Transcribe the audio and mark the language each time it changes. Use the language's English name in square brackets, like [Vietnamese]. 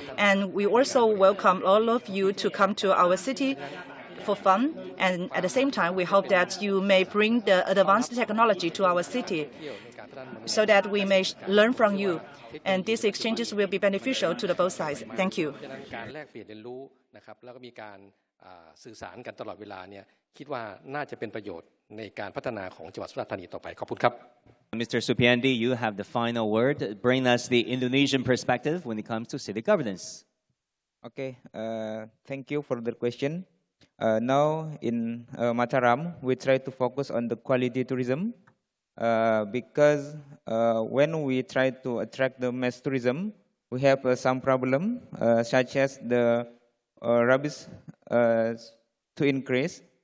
[English] And we also welcome all of you to come to our city for fun, and at the same time, we hope that you may bring the advanced technology to our city so that we may learn from you. And these exchanges will be beneficial to the both sides. Thank you. [Thai] การแลกเปลี่ยนเรียนรู้นะครับแล้วก็มีการสื่อสารกันตลอดเวลาเนี่ยคิดว่าน่าจะเป็นประโยชน์ในการพัฒนาของจังหวัดสุราษฎร์ธานีต่อไปขอบคุณครับ [English] Mr. Supiandi, you have the final word. Bring us the Indonesian perspective when it comes to city governance. Okay, thank you for the question. Now in Mataram, we try to focus on the quality tourism because when we try to attract the mass tourism, we have some problem such as the rubbish to increase.